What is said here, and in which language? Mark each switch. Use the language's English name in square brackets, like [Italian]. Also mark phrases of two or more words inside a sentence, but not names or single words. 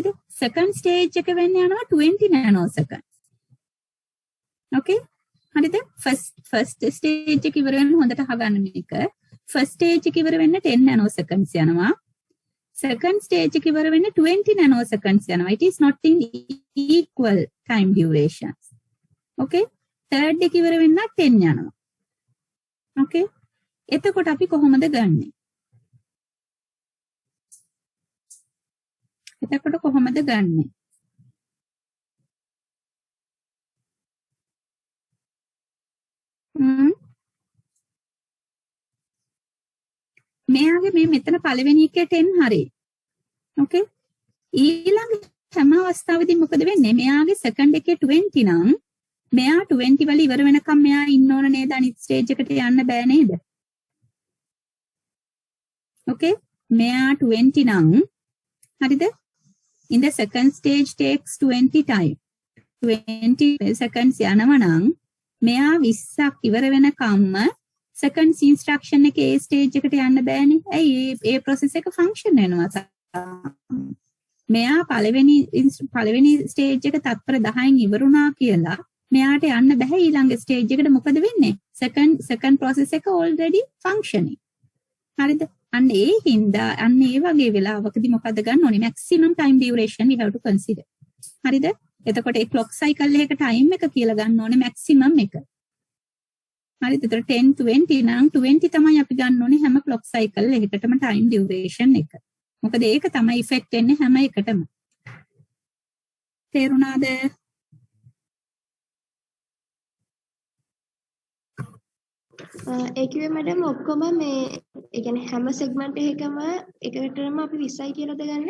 [English] second stage [Sinhala] එක වෙන්නේ යනවා 20 nanosecond. okay? හරිද? [English] first stage [Sinhala] එක ඉවර වෙන්න හොඳට අහගන්න මේක. [English] first stage [Sinhala] එක ඉවර වෙන්න 10 nanoseconds යනවා. [English] second stage [Sinhala] එක ඉවර වෙන්න 20 nanoseconds යනවා. [English] It is not in equal time durations. [Sinhala] okay? third එක ඉවර වෙන්න 10 යනවා. okay? එතකොට අපි කොහොමද ගන්නෙ? එතකොට කොහොමද ගන්නෙ? මෙයාගේ මේ මෙතන පළවෙනි එකේ 10 හරි. okay? ඊළඟ හැම අවස්ථාවෙදී මොකද වෙන්නේ? මෙයාගේ second එකේ 20 නම් මෙයා 20 වල ඉවර වෙනකම් මෙයා ඉන්න ඕන නේද? අනිත් stage එකට යන්න බෑ නේද? okay? මෙයා 20 නම් හරිද? [English] in the second stage takes 20 time. [Sinhala] 20 seconds යනවා නම් මෙයා 20ක් ඉවර වෙනකම්ම [English] second instruction [Sinhala] එකේ ඒ stage එකට යන්න බෑනේ. ඇයි ඒ process එක function වෙනවා. මෙයා පළවෙනි stage එක තත්පර 10න් ඉවරුණා කියලා මෙයාට යන්න බෑ ඊළඟ stage එකට. මොකද වෙන්නේ? [English] second process එක already functioning. [Sinhala] හරිද? අන්න ඒ හින්දා අන්න ඒ වගේ වෙලාවකදී මොකද ගන්න ඕනේ? [English] maximum time duration we have to consider. [Sinhala] හරිද? එතකොට ඒ [English] clock cycle [Sinhala] එකක time එක කියලා ගන්න ඕනේ maximum එක. හරිද? ඒතර 10 20 නම් 20 තමයි අපි ගන්න ඕනේ හැම [English] clock cycle [Sinhala] එකකටම [English] time duration [Sinhala] එක. මොකද ඒක තමයි effect වෙන්නේ හැම එකටම. තේරුණාද? ඒ කිව්වේ මැඩම් ඔක්කොම මේ ඒ කියන්නේ හැම සෙග්මන්ට් එකකම එකකටම අපි 20යි කියලාද ගන්නෙ?